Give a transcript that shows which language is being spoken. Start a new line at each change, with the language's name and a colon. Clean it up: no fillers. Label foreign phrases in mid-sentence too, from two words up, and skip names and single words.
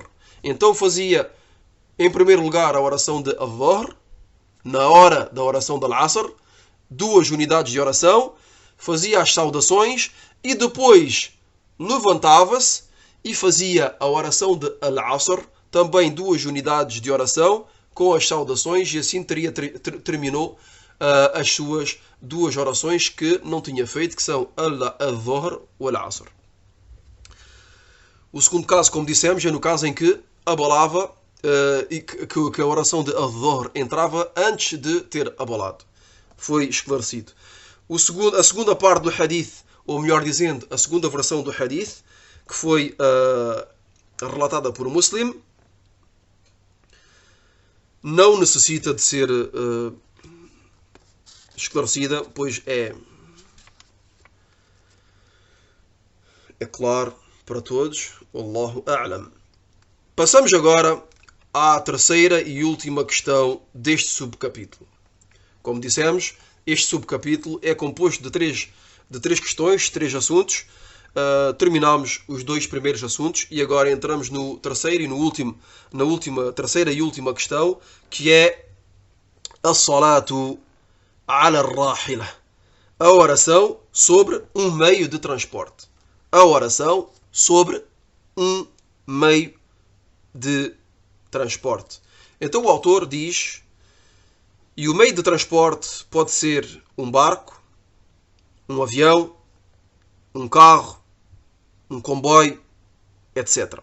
Portuguese: Então fazia, em primeiro lugar, a oração de Adh-Dhuhr, na hora da oração de Al-Asr, 2 unidades de oração, fazia as saudações e depois levantava-se e fazia a oração de Al-Asr, também 2 unidades de oração, com as saudações e assim terminou as suas 2 orações que não tinha feito, que são al-Dhuhr ou al-Asr. O segundo caso, como dissemos, é no caso em que abalava e que a oração de al-Dhuhr entrava antes de ter abalado. Foi esclarecido. A segunda parte do hadith, ou melhor dizendo, a segunda versão do hadith, que foi relatada por Muslim, não necessita de ser esclarecida, pois é claro para todos.
Arabic: والله أعلم.
Portuguese: Passamos agora à terceira e última questão deste subcapítulo. Como dissemos, este subcapítulo é composto de três questões, 3 assuntos. Terminamos os 2 primeiros assuntos e agora entramos no terceiro e na terceira e última questão, que é
Arabic: الصلاة على الراحلة,
Portuguese: a oração sobre um meio de transporte. A oração sobre um meio de transporte. Então o autor diz: e o meio de transporte pode ser um barco, um avião, um carro, um comboio, etc.